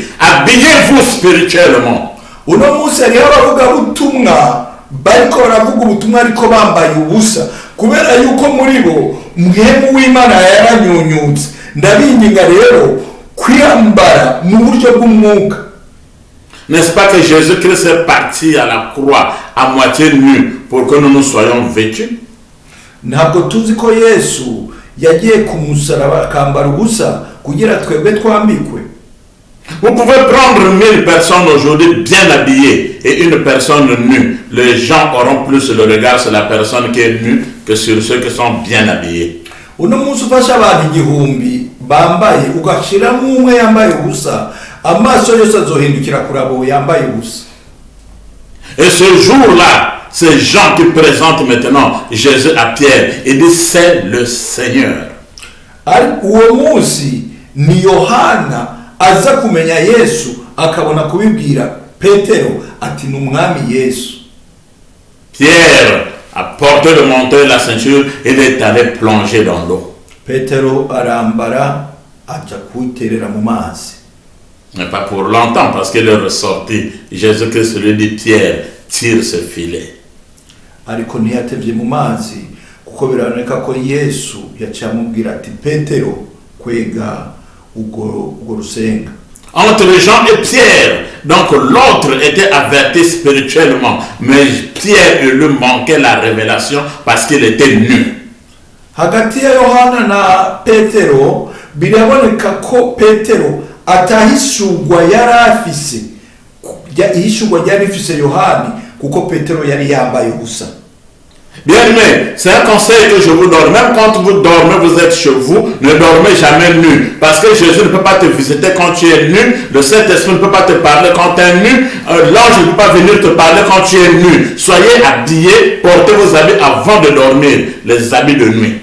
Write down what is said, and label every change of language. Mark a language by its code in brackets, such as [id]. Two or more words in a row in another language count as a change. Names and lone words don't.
[fr] Habillez-vous spirituellement. [rn] Uno munsi hariho abavugabutumwa bariko baravuga ubutumwa ariko bambaye ubusa kubera yuko muri bo mwemu w'Imana yaranyunyutse. Ndabinginga rero kwiyambara mu buryo bw'umwuka. [fr] N'est-ce pas que Jésus-Christ est parti à la croix à moitié nu pour que nous soyons vêtus? [rn] Ntabwo tuzi ko Yesu yagiye ku musaraba akambara ubusa kugira twebwe twambikwe. [fr] Vous pouvez prendre 1000 personnes aujourd'hui bien habillées et une personne nue. Les gens auront plus le regard sur la personne qui est nue que sur ceux qui sont bien habillés. [rn] Uno munsi ufasha abantu igihumbi bambaye ugashiramo umwe yambaye ubusa, amaso yose azohindukira kuri abo yambaye ubusa. [fr] Et ce jour-là, c'est Jean qui présente maintenant Jésus à Pierre et dit, c'est le Seigneur. [rn] Uwo munsi ni Yohana aza kumenya Yesu akabona kubibwira Petero ati ni umwami Yesu. [fr] Pierre a porté le manteau et la ceinture et il est allé plonger dans l'eau. [rn] Petero arambara aja kwiterera mu mazi. [fr] Mais pas pour longtemps parce qu'il est ressorti. Jésus-Christ lui dit, Pierre, tire ce filet. [rn] Ariko ntiyatevye mu mazi kuko biraboneka ko Yesu yaciye amubwira ati Petero kwega ubwo rusenga. [fr] Entre Jean et Pierre, donc l'autre était averti spirituellement, mais Pierre lui manquait la révélation parce qu'il était nu. [rn] Hagati ya Yohana na Petero biraboneka ko Petero atahishurwa yari afise, ihishurwa yari ifise Yohani kuko Petero yari yambaye ubusa. [fr] Bien aimé, c'est un conseil que je vous donne. Même quand vous dormez, vous êtes chez vous, ne dormez jamais nu. Parce que Jésus ne peut pas te visiter quand tu es nu. Le Saint-Esprit ne peut pas te parler quand tu es nu. L'ange ne peut pas venir te parler quand tu es nu. Soyez habillés, portez vos habits avant de dormir, les habits de nuit.